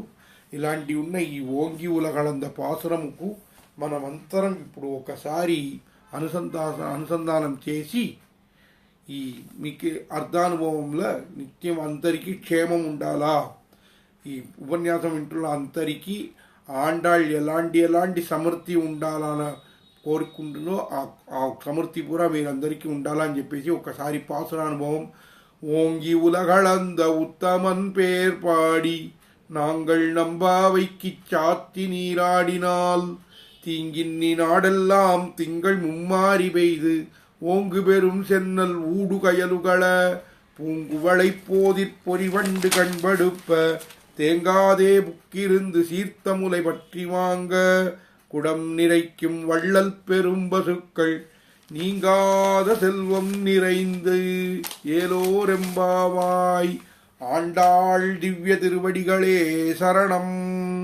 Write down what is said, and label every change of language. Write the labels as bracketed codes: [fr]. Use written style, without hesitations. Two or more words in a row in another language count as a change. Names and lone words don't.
[te] ఇలాంటి ఉన్న ఈ ఓంగి ఉలగళంద పాసురముకు మనమంతరం ఇప్పుడు ఒకసారి అనుసంధానం చేసి ఈ మీకు అర్ధానుభవంలో నిత్యం అందరికీ క్షేమం ఉండాలా, ఈ ఉపన్యాసం వింటున్న అందరికీ ఆండాళ్ళు ఎలాంటి సమృద్ధి ఉండాలని కోరుకుంటున్నో ఆ సమృద్ధి కూడా మీరందరికీ ఉండాలని చెప్పేసి ఒకసారి పాసురానుభవం. [ta] ஓங்கி உலகளந்த உத்தமன் பேர் பாடி நாங்கள் நம்பாவைக்கு சாத்தி நீராடினால் தீங்கின்னி நாடெல்லாம் திங்கள் மும்மாறி பெய்து ஓங்கு பெரும் சென்னல் ஊடு கயலுகள பூங்குவளை போதிற் பொறிவண்டு கண்படுப்ப தேங்காதே புக்கிருந்து சீர்த்தமுலை பற்றி வாங்க குடம் நிறைக்கும் வள்ளல் பெரும் பசுக்கள் நீங்காத செல்வம் நிறைந்து ஏலோரெம்பாவாய் ஆண்டாள் திவ்ய திருவடிகளே சரணம்.